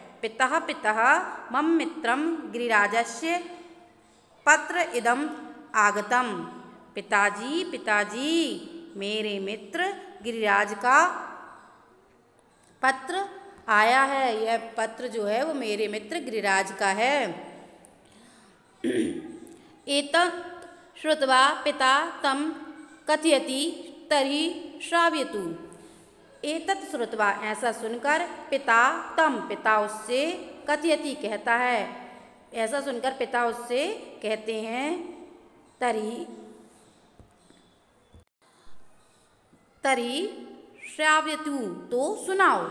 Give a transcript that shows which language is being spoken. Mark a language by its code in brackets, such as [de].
[sa] पिता पिता मम मित्रम गिरिराजस्य पत्र इदम आगतम। [hi] पिताजी पिताजी, मेरे मित्र गिरिराज का पत्र आया है। यह पत्र जो है वो मेरे मित्र गिरिराज का है। [sa] एतत् श्रुत्वा पिता तम कथयति तर्हि श्रावयतु। एतत् श्रुत्वा [hi] ऐसा सुनकर, [sa] पिता तम [hi] पिता उससे, कथयति कहता है, ऐसा सुनकर पिता उससे कहते हैं, [sa] तर्हि श्रावयतु [hi] तो सुनाओ।